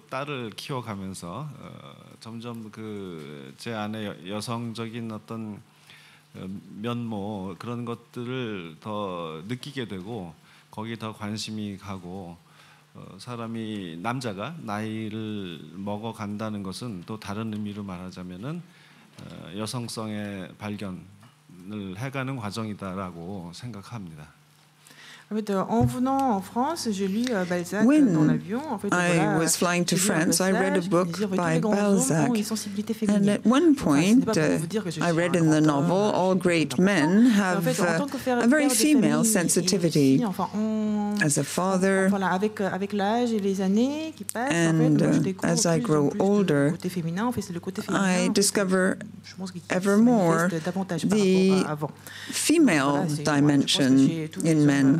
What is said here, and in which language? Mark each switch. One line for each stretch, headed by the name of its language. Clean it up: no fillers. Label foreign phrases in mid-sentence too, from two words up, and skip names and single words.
Korean: 딸을 키워가면서 점점 제 안에 여성적인 어떤 면모 그런 것들을 더 느끼게 되고 거기에 더 관심이 가고 사람이 남자가 나이를 먹어간다는 것은 또 다른 의미로 말하자면은 여성성의 발견을 해가는 과정이다라고 생각합니다.
French: En fait, en venant en France, j'ai lu Balzac dans l'avion. En fait,
English: I was flying to France, I read a book by Balzac. And at one point, I read in the novel, all great men have a very female sensitivity. As a father, and as I grow older, I discover ever more the female dimension in men.